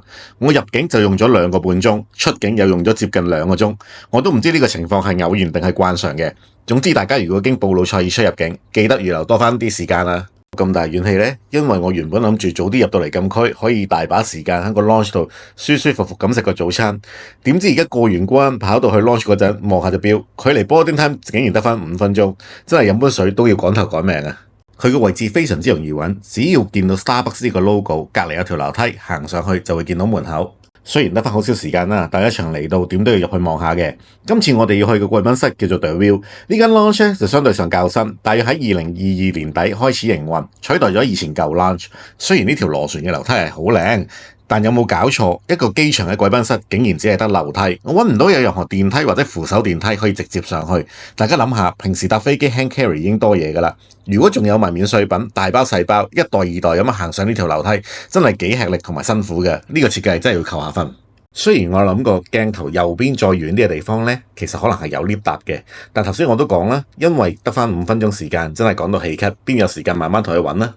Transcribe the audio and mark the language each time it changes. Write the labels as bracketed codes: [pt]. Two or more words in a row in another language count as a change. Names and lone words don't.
[yue] 我入境就用咗2個半鐘，出境又用咗接近2個鐘，我都唔知呢個情況係偶然定係慣常嘅。總之大家如果經布魯塞爾出入境，記得預留多翻啲時間啦。咁大怨氣呢？因為我原本諗住早啲入到嚟禁區，可以大把時間喺個 launch 度舒舒服服咁食個早餐。點知而家過完關跑到去 launch 嗰陣，望下隻錶，距離 [en] boarding time [yue] 竟然得翻5分鐘，真係飲杯水都要趕頭趕命啊！佢個位置非常之容易揾，只要見到 Starbucks 呢個 logo， 隔離有條樓梯，行上去就會見到門口。雖然得翻好少時間啦，但一場嚟到點都要入去望下嘅。今次我哋要去嘅貴賓室叫做 The View，呢間 lounge 就相對上較新，大約喺2022年底開始營運，取代咗以前舊 lounge。雖然呢條螺旋嘅樓梯係好靚，但有冇搞錯？一個機場嘅貴賓室竟然只係得樓梯，我揾唔到有任何電梯或者扶手電梯可以直接上去。大家諗下，平時搭飛機 [en] hand carry [yue] 已經多嘢㗎啦，如果仲有埋免稅品，大包細包，一袋二袋咁樣行上呢條樓梯，真係幾吃力同埋辛苦嘅。呢個設計真係要扣下分。雖然我諗過鏡頭右邊再遠啲嘅地方呢，其實可能係有 lift 搭嘅，但頭先我都講啦，因為得翻5分鐘時間，真係趕到氣咳，邊有時間慢慢同佢揾呢？